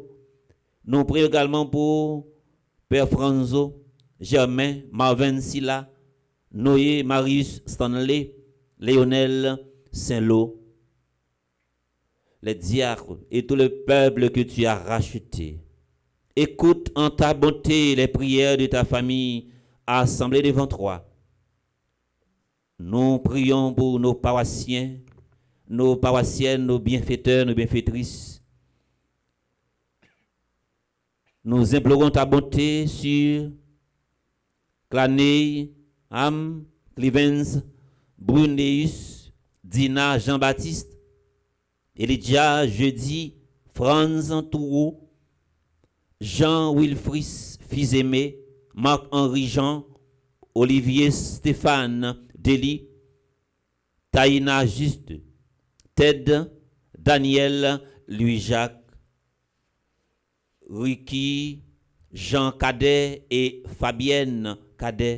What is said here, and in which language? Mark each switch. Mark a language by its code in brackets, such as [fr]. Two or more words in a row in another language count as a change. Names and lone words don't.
[fr] Nous prions également pour Père Franzo, Germain, Marvin Silla, Noé, Marius Stanley, Léonel Saint-Lô, les diacres et tout le peuple que tu as racheté. Écoute en ta bonté les prières de ta famille assemblée devant toi. Nous prions pour nos paroissiens, nos paroissiennes, nos bienfaiteurs, nos bienfaitrices. Nous implorons ta bonté sur Claney, Am, Clivens, Bruneus, Dina, Jean-Baptiste, Elijah, Jeudi, Franz Toureau, Jean-Wilfris Fils-Aimé, Marc-Henri Jean, Olivier Stéphane Dely, Taïna Juste, Ted, Daniel, Louis-Jacques, Ricky, Jean Cadet et Fabienne Cadet.